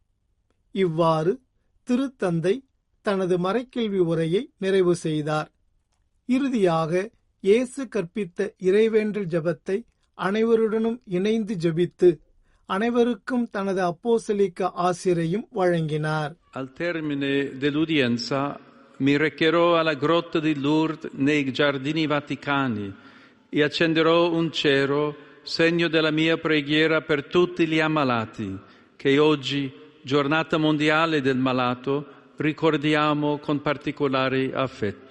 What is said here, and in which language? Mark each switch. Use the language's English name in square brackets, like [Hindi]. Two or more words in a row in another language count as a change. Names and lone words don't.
[Tamil] இவ்வாறு திருத்தந்தை தனது மறைக்கல்வி உரையை நிறைவு செய்தார். இறுதியாக இயேசு கற்பித்த இறைவேண்டல் ஜெபத்தை அனைவருடனும் இணைந்து ஜெபித்து அனைவருக்கும் தனது அப்போஸ்தலிக்க ஆசிரையும் வழங்கினார். [Italian] Al termine dell'udienza mi recherò alla grotta di Lourdes nei giardini vaticani e accenderò un cero, segno della mia preghiera per tutti gli ammalati, che oggi, giornata mondiale del malato, ricordiamo con particolare affetto.